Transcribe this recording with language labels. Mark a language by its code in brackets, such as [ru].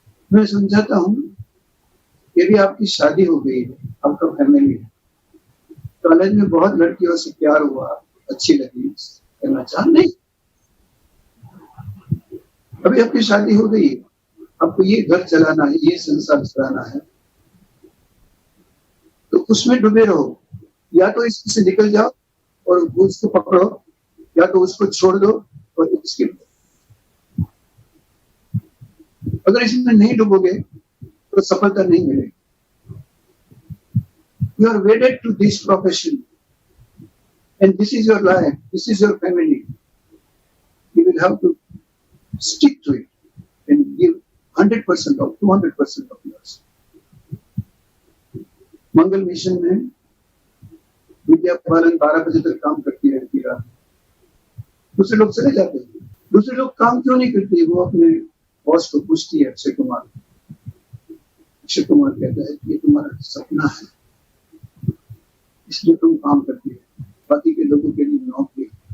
[hi] मैं समझाता हूँ, यदि आपकी शादी हो गई है, आपका फैमिली है, कॉलेज में बहुत लड़कियों से प्यार हुआ, अच्छी लगी, करना चाह नहीं, अभी आपकी शादी हो गई है, आपको ये घर चलाना है, ये संसार चलाना है, तो उसमें डूबे रहो। या तो इससे निकल जाओ और उसको पकड़ो, या तो उसको छोड़ दो और इसके, अगर इसमें नहीं डूबोगे तो सफलता नहीं मिलेगी। [en] You are wedded to this profession, and this is your life, this is your family. You will have to stick to it and give 100% or 200% of yours. [hi] Mangal mission में विद्या पालन 12 बजे तक काम करती रहती है। दूसरे लोग चले जाते हैं। दूसरे लोग काम क्यों नहीं करते? वो अपने बॉस को पूछती है, अक्षय कुमार। अक्षय कुमार कहता है कि ये तुम्हारा सपना है, इसलिए तुम काम करती है, बाकी के लोगों के लिए नौकरी।